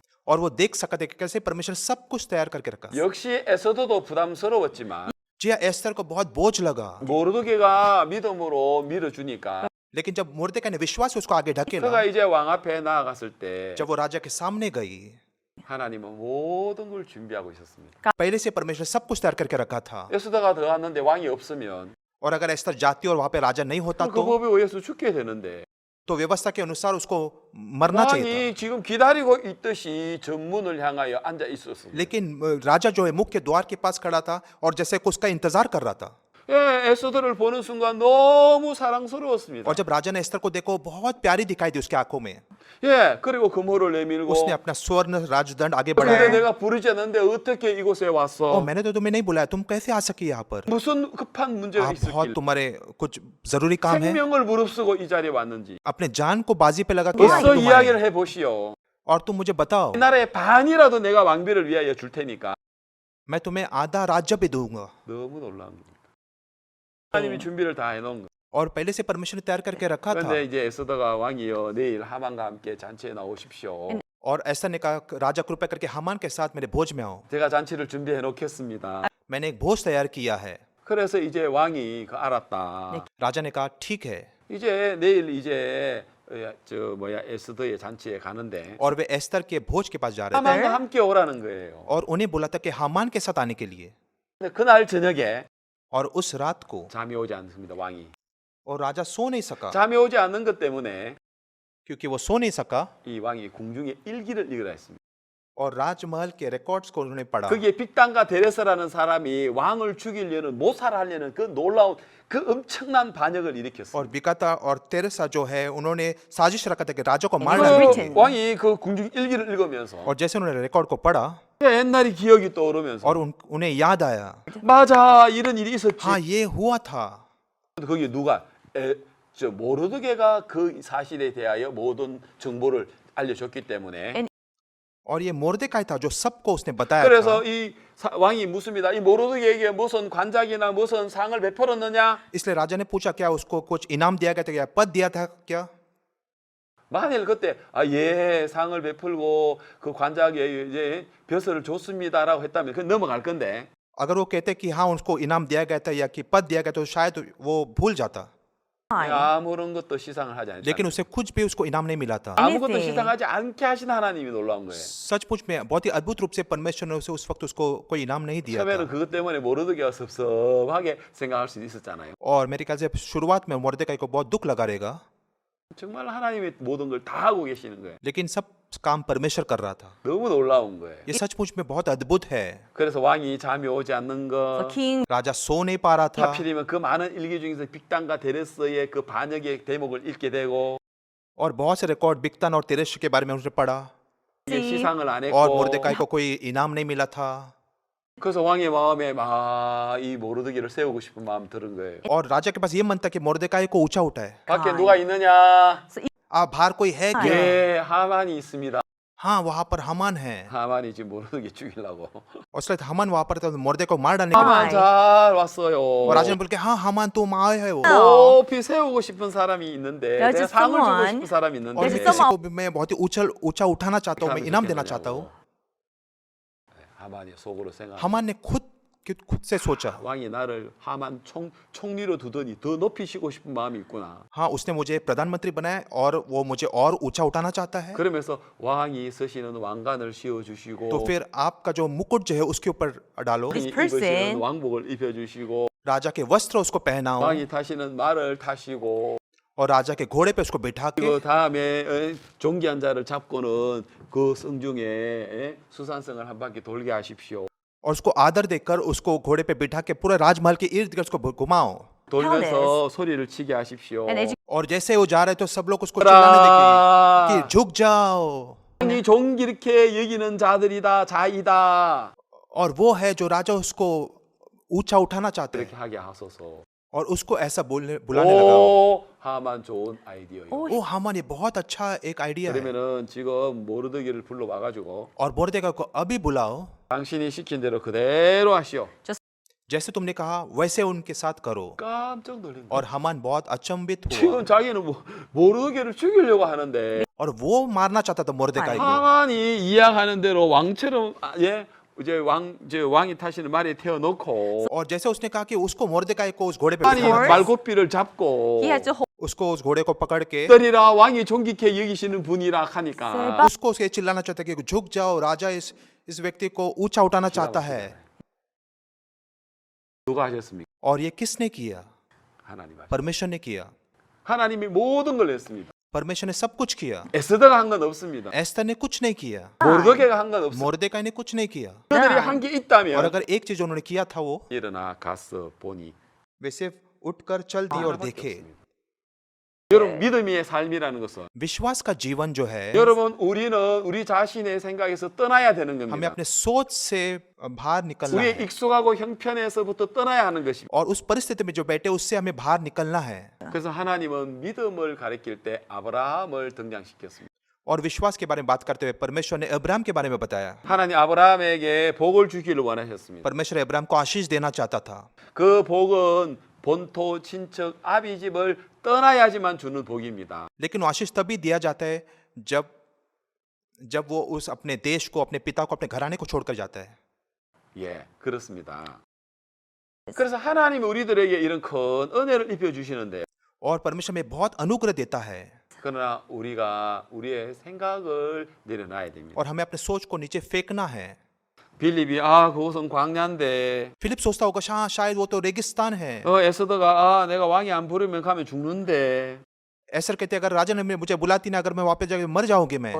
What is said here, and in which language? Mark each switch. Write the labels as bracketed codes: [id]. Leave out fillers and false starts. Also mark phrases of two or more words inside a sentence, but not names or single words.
[hi] और वो देख सका था कि कैसे परमेश्वर ने सब कुछ तैयार करके रखा। [ko] 역시 에서도도 부담스러웠지만 [hi] जी हाँ, एस्तर को बहुत बोझ लगा, [ko] 모르드게가 믿음으로 밀어주니까 [hi] लेकिन जब मुर्देकाई ने विश्वास से उसको आगे ढकेला, [ko] 그가 이제 왕 앞에 나아갔을 때 [hi] जब वो राजा के सामने गई, [ko] 하나님은 모든 걸 준비하고 있었습니다. [hi] पहले से परमेश्वर सब कुछ तैयार करके रखा था। [ko] 에스더가 들어갔는데 왕이 없으면 [hi] और अगर एस्तर जाती और वहां पे राजा नहीं होता [ko] 그 [hi] तो [ko] 법에 의해서 죽게 되는데 [hi] तो व्यवस्था के अनुसार उसको मरना चाहिए [ko] 왕이 지금 기다리고 있듯이 전문을 향하여 앉아 [hi] था। [ko] 있었습니다. [hi] लेकिन राजा जो है मुख्य द्वार के पास खड़ा था और जैसे कि उसका इंतजार कर रहा था। [ko] 예, 에스더를 보는 순간 너무 사랑스러웠습니다. [hi] और जब राजा ने एस्तर को देखो बहुत प्यारी दिखाई दी उसकी आंखों में। [ko] 예, 그리고 금호를 내밀고 [hi] उसने अपना स्वर्ण राजदंड आगे [ko] 근데 [hi] बढ़ाया। [ko] 내가 부르지 않는데 어떻게 이곳에 ओ 왔어? [hi] मैंने तो तुम्हें नहीं बुलाया, तुम कैसे आ सकी यहाँ पर? [ko] 무슨 급한 문제가 [hi] आप बहुत [ko] 있었길 [hi] तुम्हारे कुछ जरूरी काम है, [ko] 생명을 무릅쓰고 이 자리에 왔는지 [hi] अपने जान को बाजी पे लगा के [ko] 벌써 [hi] आए तुम आए। [ko] 이야기를 해보시오. [hi] और तुम मुझे बताओ, [ko] 이 나라의 반이라도 내가 왕비를 위하여 줄 테니까. [hi] मैं तुम्हें आधा राज्य भी दूंगा। [ko] 너무 놀라운 겁니다. 하나님이 준비를 다 해놓은 거. [hi] और पहले से परमेश्वर ने तैयार करके रखा था। [ko] 그런데 이제 에스더가 왕이여 내일 하만과 함께 잔치에 나오십시오. [hi] और ऐसा ने कहा राजा कृपया करके हामान के साथ मेरे भोज में आओ। [ko] 제가 잔치를 준비해 놓겠습니다. [hi] मैंने एक भोज तैयार किया है। [ko] 그래서 이제 왕이 알았다. [hi] राजा ने कहा ठीक है। [ko] 이제 내일 이제 에스더의 잔치에 가는데 [hi] और वे एस्तर के भोज के पास जा रहे थे [ko] 하만과 함께 오라는 거예요. [hi] और उन्हें बोला था कि हामान के साथ आने के लिए। [ko] 근데 그날 저녁에 [hi] और उस रात को [ko] 잠이 오지 않습니다. 왕이 [hi] और राजा सो नहीं सका [ko] 잠이 오지 않는 것 때문에 [hi] क्योंकि वो सो नहीं सका [ko] 이 왕이 궁중에 일기를 읽으라 했습니다. [hi] और राजमहल के रिकॉर्ड्स को उन्होंने पढ़ा। [ko] 거기에 빅단과 데레스라는 사람이 왕을 죽이려는 모살하려는 그 놀라운 그 엄청난 반역을 일으켰어요. [hi] और बिकाता और तेरेसा जो है उन्होंने साजिश रखा था कि राजा को मार [en] was [hi] डालने [en] written. [hi] की। [ko] 왕이 그 궁중 일기를 읽으면서 [hi] और जैसे उन्होंने रिकॉर्ड को पढ़ा [ko] 옛날이 기억이 떠오르면서 [hi] और उन्हें याद आया, [ko] 맞아 이런 일이 있었지. [hi] हाँ ये हुआ था। [ko] 거기 누가 모르드게가 그 사실에 대하여 모든 정보를 알려줬기 때문에 [hi] और ये मोर्देकाई था जो सबको उसने बताया था। [ko] 그래서 이 왕이 묻습니다. 이 모르드게에게 무슨 관작이나 무슨 상을 베풀었느냐? [hi] इसलिए राजा ने पूछा क्या उसको कुछ इनाम दिया गया था, क्या पद दिया था क्या? [ko] 만일 그때 상을 베풀고 그 관작에 이제 벼슬을 줬습니다라고 했다면 그 넘어갈 건데. [hi] अगर वो कहते कि हाँ उसको इनाम दिया गया था या कि पद दिया गया तो शायद वो भूल जाता। [ko] 아무런 것도 시상을 하지 않았다. [hi] लेकिन उसे कुछ भी उसको इनाम नहीं मिला था। [ko] 아무것도 [en] Anything. [ko] 시상하지 않게 하신 하나님이 놀라운 거예요. [hi] सचमुच में बहुत ही अद्भुत रूप से परमेश्वर ने उसे उस वक्त उसको कोई इनाम नहीं दिया [ko] 처음에는 [hi] था। [ko] 그것 때문에 모르드게가 섭섭하게 생각할 수 있었잖아요. [hi] और मेरे ख्याल से शुरुआत में मोर्देकाई को बहुत दुख लगा रहेगा, [ko] 정말 하나님이 모든 걸 다 하고 계시는 거예요. [hi] लेकिन सब काम परमेश्वर कर रहा था। [ko] 너무 놀라운 거예요. [hi] ये सचमुच में बहुत अद्भुत है। [ko] 그래서 왕이 잠이 오지 않는 [en] The [ko] 거, [en] king [hi] राजा सो नहीं पा रहा था [ko] 하필이면 그 많은 일기 중에서 빅단과 데레스의 그 반역의 대목을 읽게 되고 [hi] और बहुत से रिकॉर्ड बिक्तान और तिरश के बारे में उसने पढ़ा [ko] 이게 시상을 안 [hi] और [ko] 했고 [hi] मोर्देकाई को कोई इनाम नहीं मिला था। [ko] 그래서 왕의 마음에 이 모르드게를 세우고 싶은 마음 들은 거예요. [hi] और राजा के पास ये मन था कि मोर्देकाई को ऊंचा उठाए। [ko] 밖에 누가 있느냐? [hi] बाहर कोई है क्या? [ko] 예, 하만이 있습니다. [hi] हाँ वहाँ पर हमान है। [ko] 하만이 지금 모르드게 죽이려고. [hi] और इसलिए हमान वहाँ पर था, मोर्दे को मार डालने के लिए। [ko] 하만 잘 왔어요. [hi] और राजा ने बोल के हाँ हमान तुम आए है वो। [ko] 높이 세우고 싶은 사람이 있는데 [en] There's [ko] 내가 [en] just [ko] 상을 주고 [en] someone- [ko] 싶은 사람이 [hi] और [ko] 있는데 [hi] मैं [en] There's [hi] किसी को भी मैं बहुत ही ऊंचा उठाना चाहता हूँ, मैं इनाम देना चाहता हूँ। [ko] 하만이 속으로 생각. [hi] हमान ने खुद से सोचा, [ko] 왕이 나를 하만 총리로 두더니 더 높이시고 싶은 마음이 있구나. [hi] हाँ उसने मुझे प्रधानमंत्री बनाया और वो मुझे और ऊंचा उठाना चाहता है। [ko] 그러면서 왕이 쓰시는 왕관을 씌워 주시고 [hi] तो फिर आपका जो मुकुट जो है उसके ऊपर डालो, [en] This [ko] 입으시는 [en] person- [ko] 왕복을 입혀 주시고 [hi] राजा के वस्त्र उसको पहनाओ [ko] 왕이 타시는 말을 타시고 [hi] और राजा के घोड़े पे उसको बिठा के [ko] 그리고 다음에 존귀한 자를 잡고는 그 성중에 수산성을 한 바퀴 돌게 하십시오. [hi] और उसको आदर देकर उसको घोड़े पे बिठा के पूरे राजमहल के इर्द गिर्द उसको घुमाओ। [ko] 돌면서 소리를 치게 하십시오. [en] and educate [hi] और जैसे वो जा रहे तो सब लोग उसको चिल्लाने देंगे [ko] 라 [hi] कि झुक जाओ। [ko] 왕이 존귀롭게 여기는 자들이다 자이다 [hi] और वो है जो राजा उसको ऊंचा उठाना चाहते [ko] 이렇게 [hi] हैं [ko] 하게 하소서. [hi] और उसको ऐसा बुलाने लगा। [ko] 오 하만 좋은 아이디어예요. [hi] ओ हामान ये बहुत अच्छा एक आइडिया है। [ko] 그러면은 지금 모르드기를 불러와가지고 [hi] और मोर्देकाई को अभी बुलाओ, [ko] 당신이 시킨 대로 그대로 하시오. [hi] जैसे तुमने कहा वैसे उनके साथ करो। [ko] 깜짝 놀란 거예요. [hi] और हामान बहुत अचंभित [ko] 지금 [hi] हुआ [ko] 자기는 모르드기를 죽이려고 하는데 [hi] और वो मारना चाहता था मोर्देकाई को। [ko] 하만이 이야기하는 대로 왕처럼 이제 왕이 타시는 말에 태워놓고 [hi] और जैसे उसने कहा कि उसको मोर्देकाई को उस घोड़े पे [ko] 하만이 [hi] बिठाओ, [ko] 말고삐를 잡고 [en] he had to hold [hi] उसको उस घोड़े को पकड़ के [ko] 떨이라 왕이 존귀케 여기시는 분이라 하니까 [hi] उसको उसके चिल्लाना चाहता है कि झुक जाओ, राजा इस व्यक्ति को ऊंचा उठाना चाहता है। [ko] 누가 하셨습니까? [hi] और ये किसने किया? [ko] 하나님 하셨습니다. [hi] परमेश्वर ने किया। [ko] 하나님이 모든 걸 했습니다. [hi] परमेश्वर ने सब कुछ किया। [ko] 에스더가 한 건 없습니다. [hi] एस्तर ने कुछ नहीं किया, [ko] 모르드게가 한 건 없습니다. [hi] मोर्देकाई ने कुछ नहीं किया। [ko] 그들이 한 게 [hi] और [ko] 있다면 [hi] अगर एक चीज उन्होंने किया था वो [ko] 일어나 가서 보니 [hi] वे सिर्फ उठकर चल दिए और [ko] 하나밖에 [hi] देखे। [ko] 없습니다. 여러분 믿음의 삶이라는 것은 [hi] विश्वास का जीवन जो है, [ko] 여러분 우리는 우리 자신의 생각에서 떠나야 되는 [hi] हमें [ko] 겁니다. [hi] अपने सोच से बाहर निकलना [ko] 우리의 [hi] है [ko] 익숙하고 형편에서부터 떠나야 하는 것입니다. [hi] और उस परिस्थिति में जो बैठे उससे हमें बाहर निकलना है। [ko] 그래서 하나님은 믿음을 가리킬 때 아브라함을 등장시켰습니다. [hi] और विश्वास के बारे में बात करते हुए परमेश्वर ने अब्राहम के बारे में बताया। [ko] 하나님 아브라함에게 복을 주기를 원하셨습니다. [hi] परमेश्वर अब्राहम को आशीष देना चाहता था। [ko] 그 복은 본토 친척 아비 집을 떠나야지만 주는 복입니다. [hi] लेकिन वो आशीष तभी दिया जाता है जब वो उस अपने देश को, अपने पिता को, अपने घराने को छोड़कर जाता है। [ko] 예, 그렇습니다. 그래서 하나님이 우리들에게 이런 큰 은혜를 입혀 주시는데 [hi] और परमेश्वर में बहुत अनुग्रह देता है [ko] 그러나 우리가 우리의 생각을 내려놔야 됩니다. [hi] और हमें अपने सोच को नीचे फेंकना है। [ko] 빌립이 그곳은 광야인데 [hi] फिलिप सोचता होगा शायद वो तो रेगिस्तान है। [ko] 에스더가 내가 왕이 안 부르면 가면 죽는데 [hi] ऐसा कहते अगर राजा ने मुझे बुलाती ना, अगर मैं वापस जाके मर जाऊंगी मैं।